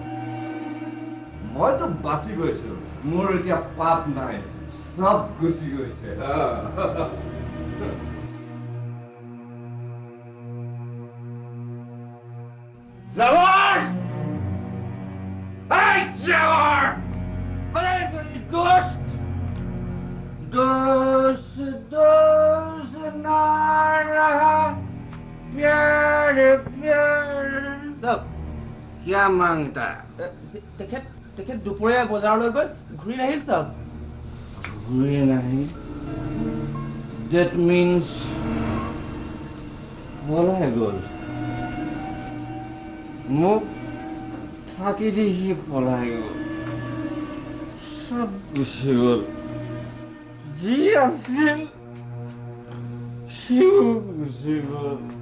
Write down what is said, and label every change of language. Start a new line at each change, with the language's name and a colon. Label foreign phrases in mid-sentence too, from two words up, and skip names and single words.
Assamese: মইতো বাচি গৈছো, মোৰ এতিয়া পাপ নাই, চব গুচি গৈছে। জাৱাৰ! এই জাৱাৰ!
Hindi: दोस्त दोस्त दोस्त ना रहा प्यार प्यार।
Assamese: চাওক,
Hindi: क्या मांगता?
Assamese: তেখেত দুপৰীয়া বজাৰলৈ গৈ ঘূৰি নাহিল চাওক। ঘূৰি নাহি?
English: That means
Assamese: পলাই গ'ল। মোক ফাঁকি দি সি পলাই গ'ল, সব গুচি গ'ল। যি আছিল সিও গুচি গ'ল।